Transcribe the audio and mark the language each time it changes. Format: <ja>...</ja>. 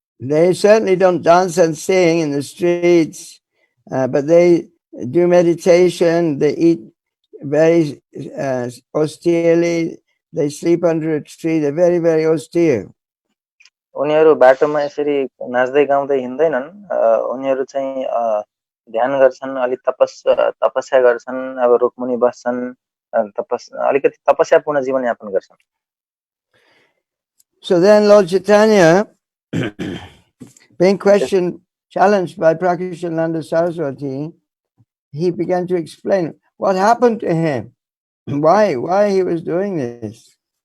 <en>They certainly don't dance and sing in the streets, but they do meditation, they eat very austerely, they sleep under a tree, they're very, very austere.</en> <ne>उनीहरू बाटोमा यसरी नाच्दै गाउँदै हिँड्दैनन्, उनीहरू चाहिँ ध्यान गर्छन्, अलिक तपस्या गर्छन्, अब रुखमुनि बस्छन्, अलिकति तपस्यापूर्ण जीवन यापन गर्छन्।</ne> <en>So then Lord Chaitanya, being challenged by Prakashananda Saraswati, he began to explain what happened to him, why he was doing this.</en>